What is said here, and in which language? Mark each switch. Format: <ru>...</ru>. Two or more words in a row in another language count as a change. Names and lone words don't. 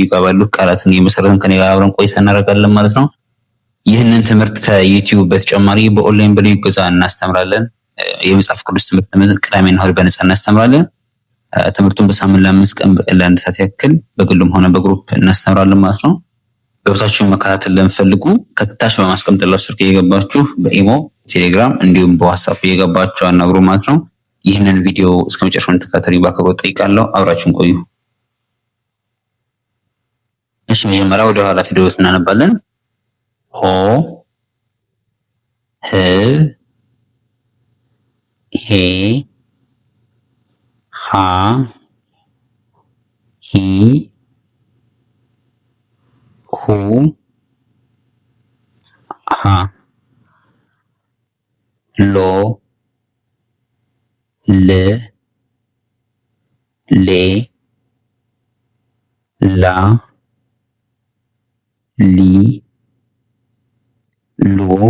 <am>ጋር ባሉት ቃላትን እየመሰረትን ከኔ ጋር አብረን ቆይታ እናደርጋለን ማለት ነው። ይህንን ትምህርት ከዩቲዩብ በተጨማሪ በኦንላይን በልዩ እገዛ እናስተምራለን። የመጽሐፍ ቅዱስ ትምህርት ቅዳሜና እሁድ በነፃ እናስተምራለን። ትምህርቱን በሳምንት ለ5 ቀን በቀን ለ1 ሰዓት ያክል በግሉም ሆነ በግሩፕ እናስተምራለን ማለት ነው። ገብታችሁን መከታተል ለምፈልጉ ከታች በማስቀምጥላችሁ ስልክ እየገባችሁ በኢሞ፣ ቴሌግራም እንዲሁም በዋትስአፕ እየገባችሁ አናግሩ ማለት ነው። ይህንን ቪዲዮ እስከመጨረሻው እንድትከታተሉ በአክብሮት ጠይቃለሁ። አብራችሁን ቆዩ። እሺ፣ መጀመሪያ ወደ ኋላ ፊደሎች እናነባለን። ሆ ህ ሄ ሃ ሂ ሁ ሃ ሎ ል ሌ ላ ሊ ሎ</am>